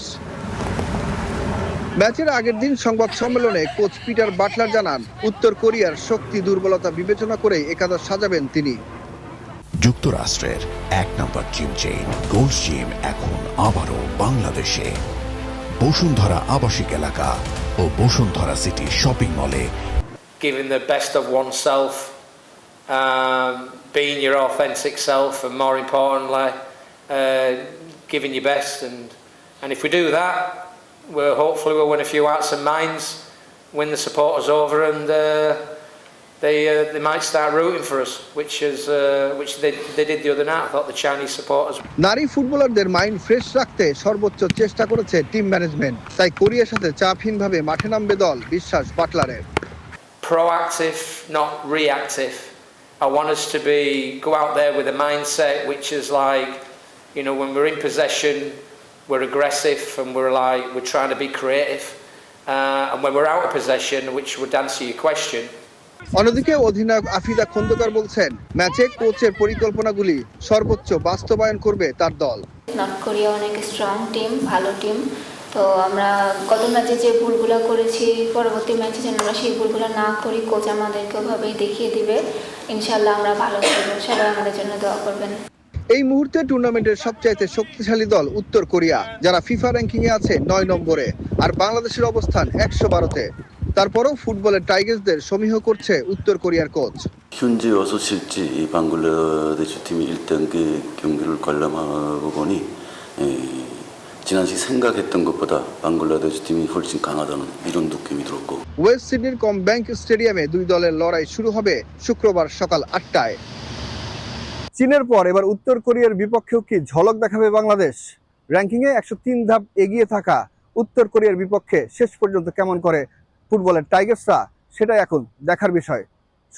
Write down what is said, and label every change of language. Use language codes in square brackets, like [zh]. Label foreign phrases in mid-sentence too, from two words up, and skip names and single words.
[bn] ম্যাচের আগের দিন সংবাদ সম্মেলনে কোচ পিটার বাটলার জানান, উত্তর কোরিয়ার শক্তি দুর্বলতা বিবেচনা করেই একাদশ সাজাবেন তিনি। যুক্তরাষ্ট্রের 1 নম্বর [en] gym chain [bn] গোল্ড জিম এখন আবারও বাংলাদেশে। বসুন্ধরা আবাসিক এলাকা ও বসুন্ধরা সিটি শপিং মলে। [en] Giving the best of oneself, being your authentic self, and more importantly, giving your best. And if we do that, hopefully we'll win a few hearts and minds, win the supporters over, and they might start rooting for us, which they did the other night. I thought the Chinese supporters. [bn] নারী ফুটবলারদের [en] mind fresh [bn] রাখতে সর্বোচ্চ চেষ্টা করেছে [en] team management. [bn] তাই কোরিয়ার সাথে চাপহীনভাবে মাঠে নামবে দল, বিশ্বাস বাটলারের। [en] Proactive, not reactive. I want us to go out there with a mindset which is like, when we're in possession, we're aggressive and we're trying to be creative. And when we're out of possession, which would answer your question. [bn] অন্যদিকে অধিনায়ক আফিদা খন্দকার বলছেন, ম্যাচে কোচের পরিকল্পনাগুলি সর্বোচ্চ বাস্তবায়ন করবে তার দল। নর্থ কোরিয়া অনেক [en] strong team, [bn] ভালো টিম। তো আমরা গত ম্যাচে যে ভুলগুলো করেছি, পরবর্তী ম্যাচে যেন আমরা সেই ভুলগুলো না করি। কোচ আমাদেরকে ওভাবেই দেখিয়ে দিবে। ইনশাল্লাহ আমরা ভালো খেলব। সবাই আমাদের জন্য দোয়া করবেন। এই মুহূর্তে টুর্নামেন্টের সবচাইতে শক্তিশালী দল উত্তর কোরিয়া, যারা ফিফা র্যাঙ্কিংয়ে আছে 9 নম্বরে, আর বাংলাদেশের অবস্থান 112তে। তারপরও ফুটবলের টাইগার্সদের সমীহ করছে উত্তর কোরিয়ার কোচ। [ko] 현재 6실지 방글라데시 팀이 1단계 경기를 관람하고 보니 지난 시즌 생각했던 것보다 방글라데시 팀이 훨씬 강하다는 이런 느낌이 들었고. [bn] ওয়েস্ট সিডনির কমব্যাংক স্টেডিয়ামে দুই দলের লড়াই শুরু হবে শুক্রবার সকাল 8টায়। চীনের পর এবার উত্তর কোরিয়ার বিপক্ষেও কি ঝলক দেখাবে বাংলাদেশ? র্যাঙ্কিংয়ে 103 ধাপ এগিয়ে থাকা উত্তর কোরিয়ার বিপক্ষে শেষ পর্যন্ত কেমন করে ফুটবলের টাইগার্সরা, সেটাই এখন দেখার বিষয়।